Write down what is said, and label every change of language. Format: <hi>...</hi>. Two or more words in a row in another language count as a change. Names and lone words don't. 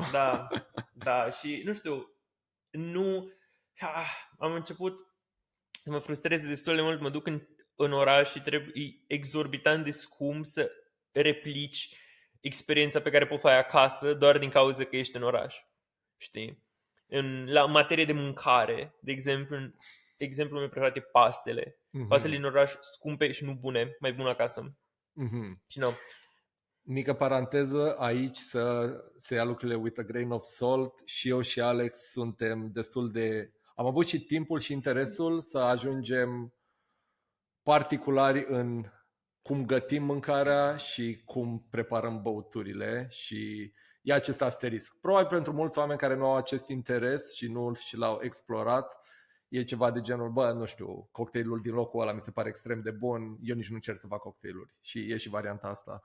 <ro>Da, și nu știu, am început să mă frustreze destul de mult, mă duc în oraș și e exorbitant de scump să replici experiența pe care poți să ai acasă doar din cauza că ești în oraș. Știi? La materie de mâncare, de exemplu meu preferat e pastele. Pastele din oraș scumpe și nu bune, mai bune acasă. Și nu. Mică paranteză, aici să ia lucrurile</ro> <en>with a grain of salt.</en> <ro>Și eu și Alex suntem destul de... Am avut și timpul și interesul să ajungem particulari în cum gătim mâncarea și cum preparăm băuturile și e acest asterisc. Probabil pentru mulți oameni care nu au acest interes și nu și l-au explorat, e ceva de genul, nu știu, cocktailul din locul ăla mi se pare extrem de bun, eu nici nu încerc să fac cocktailuri și e și varianta asta.</ro>